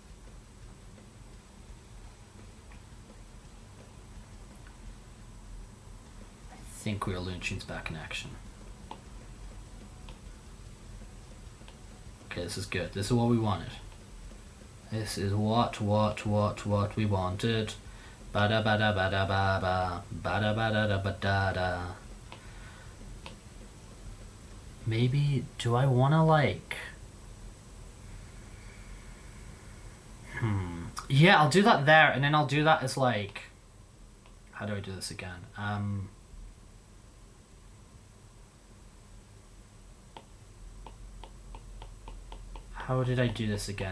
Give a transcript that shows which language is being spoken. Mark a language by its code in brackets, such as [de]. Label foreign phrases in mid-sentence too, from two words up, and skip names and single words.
[en] I think we are Looney Tunes back in action. Okay, this is good. This is what we wanted. This is what we wanted. Bada bada bada bada bada bada bada da. Maybe do I wanna like yeah, I'll do that there, and then I'll do that as like, how do I do this again? How did I do this again?